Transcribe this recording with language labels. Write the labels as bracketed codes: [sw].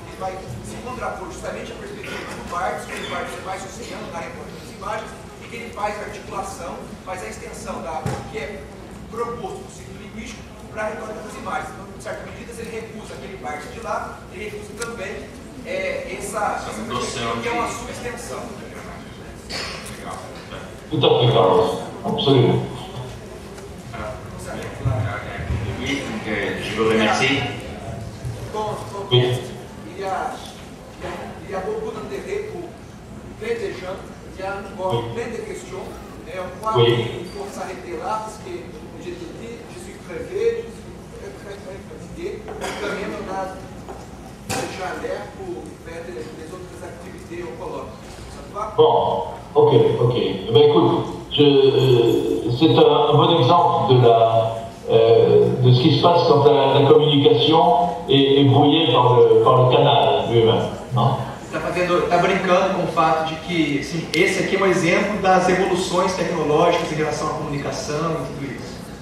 [pt] Ele vai se contrapor justamente a perspectiva do Barthes, que o Barthes vai associando na reportagem das imagens, e que ele faz a articulação, faz a extensão do que é proposto no ciclo linguístico para a retórica das imagens. Então, em certas medidas, ele recusa aquele Barthes de lá, ele recusa também essa perspectiva que é uma subextensão. Legal. [fr] Tout à fait, Carlos. Absolument. Oui, donc, je vous remercie. Oui. Il y a beaucoup d'intérêt pour plein de gens, il y a encore plein de questions. On croit qu'il faut s'arrêter là parce que je te dis, je suis crevé, je suis très fatigué. Quand même, on a déjà l'air pour faire des autres activités au colloque. Ça te va? Bon, ok. Eh bien, écoute, c'est un bon exemple de ce qui se passe quand la communication est brouillée par le canal lui-même. [pt] Está brincando com o fato de que assim, esse aqui é um exemplo das evoluções tecnológicas em relação à comunicação e tudo isso.